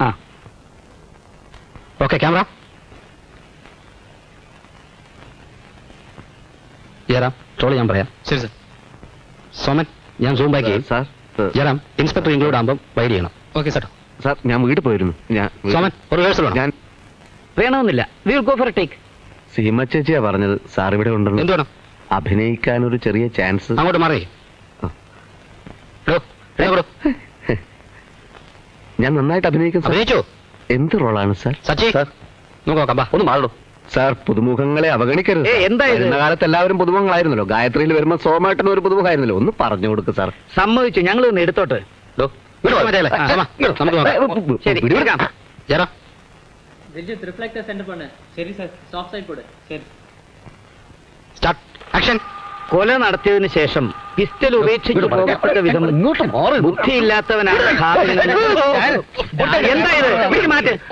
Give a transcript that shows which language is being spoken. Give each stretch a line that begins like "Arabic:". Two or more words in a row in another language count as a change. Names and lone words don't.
English: okay, camera.
Malayalam: ജയറാം, ട്രോൾ ഞാൻ പറയാം. ശരി സർ. സോമൻ, ഞാൻ
English: zoom back
Malayalam: ചെയ്യും. സാർ, ജയറാം,
English: inspector include
Malayalam: ആകുമ്പോൾ വൈഡ് ചെയ്യണം.
English: okay sir.
Malayalam: സാർ, ഞാൻ വീട്ടിൽ പോയിരുന്നു. സോമൻ, ഒരു റിഹേഴ്സൽ വേണം. ഞാൻ വേണമെന്നില്ല.
English: we will go for a take.
Malayalam: സീമ ചേച്ചിയാ പറഞ്ഞത് സാർ ഇവിടെ ഉണ്ടെന്ന്. എന്ത് വേണം? അഭിനയിക്കാൻ ഒരു ചെറിയ ചാൻസ്. അങ്ങോട്ട് മാറി. ഞാൻ നന്നായിട്ട് അഭിനയിക്കും സാർ. അഭിനയിച്ചോ? എന്ത് റോളാണ് സാർ? സച്ചി, നോക്കാം. ഒന്ന് മാറണോ സാർ? പുതുമുഖങ്ങളെ അവഗണിക്കരുത്. എന്താ ഇത്? ഇന്ന കാലത്ത് എല്ലാവരും പുതുമുഖങ്ങളായിരുന്നല്ലോ. ഗായത്രിയിൽ വരുമ്പോൾ സോമേട്ടൻ ഒരു പുതുമുഖമായിരുന്നല്ലോ. ഒന്ന് പറഞ്ഞു കൊടുക്ക് സാർ. സമ്മതിച്ചു, ഞങ്ങൾ ഒന്ന് എടുത്തോട്ട്. നമുക്ക് നോക്കാം. ശരി, എടുക്കാം. ജയറാം,
Tamil: விஜித்
English: reflector sent
Tamil: பண்ணு. சரி சார்,
English: stop side
Tamil: போடு. சரி,
English: start, action.
Malayalam: കൊല നടത്തിയതിനു ശേഷം പിസ്റ്റൽ ഉപേക്ഷിച്ച് പോകത്തക്ക വിധം ബുദ്ധിയില്ലാത്തവനാണ് ഘാതകൻ. എന്താ ഇത്? പിടിച്ച് മാറ്റ്.